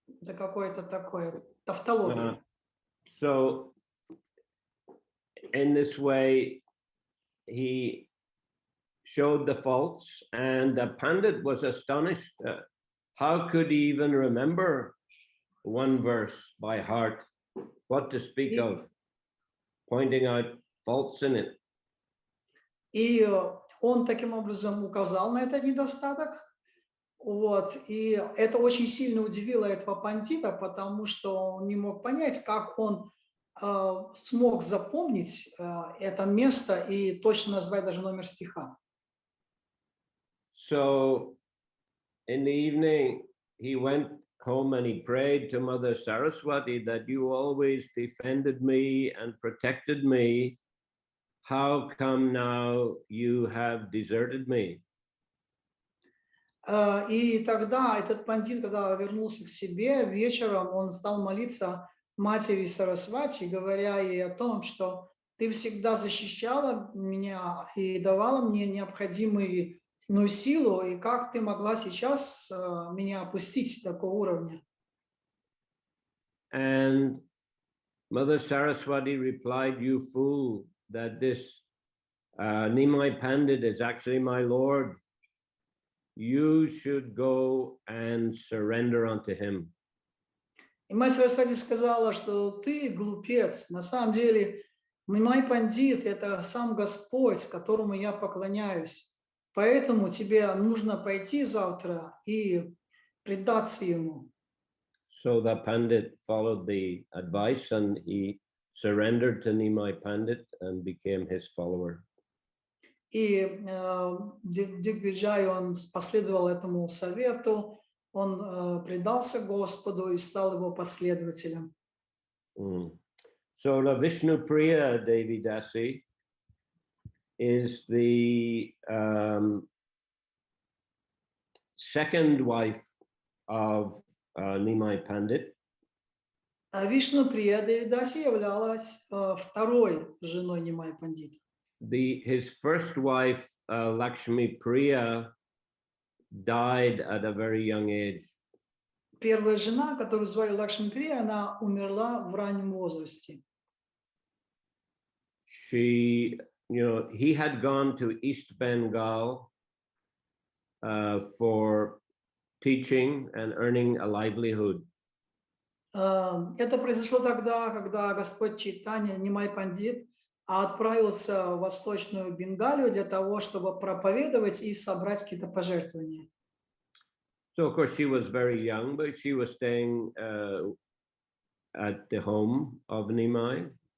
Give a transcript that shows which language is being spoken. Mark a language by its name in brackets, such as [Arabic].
[Russian] Это какое-то такое тавтология. [English] So in this way, he showed the faults, and the Pandit was astonished. How could he even remember one verse by heart? What to speak of pointing out faults in it? [Russian] И он таким образом указал на этот недостаток. Вот. И это очень сильно удивило этого пандита, потому что он не мог понять, как он смог запомнить это место и точно назвать даже номер стиха. [English] So in the evening, he went home and he prayed to Mother Saraswati that you always defended me and protected me. How come now you have deserted me? [Russian] И тогда этот пандит, когда вернулся к себе вечером, он стал молиться матери Сарасвати, говоря ей о том, что ты всегда защищала меня и давала мне необходимую силу, и как ты могла сейчас меня опустить до такого уровня? [English] And Mother Saraswati replied, you fool, that this Nimai Pandit is actually my Lord. You should go and surrender unto him. [Russian] И мать Сарасвати сказала, что ты глупец. На самом деле, Нимай Пандит – это сам Господь, которому я поклоняюсь. Поэтому тебе нужно пойти завтра и предаться ему. [English] So the Pandit followed the advice and he surrendered to Nimai Pandit and became his follower. [Russian] И Дигвиджай, он последовал этому совету, он предался Господу и стал его последователем. [English] So the Vishnu Priya Devi Dasi is the second wife of Nimai Pandit. [Russian] Вишну Прия Деви Даси являлась второй женой Нимай Пандита. [English] His first wife, Lakshmi Priya, died at a very young age. [Russian] Первая жена, которую звали Лакшми Прия, она умерла в раннем возрасте. [English] He had gone to East Bengal for teaching and earning a livelihood. [Russian] Это произошло тогда, когда Господь Чайтанья, Нимай Пандит, отправился в Восточную Бенгалию для того, чтобы проповедовать и собрать какие-то пожертвования. [English] So of course she was very young, but she was staying at the home of Nimai.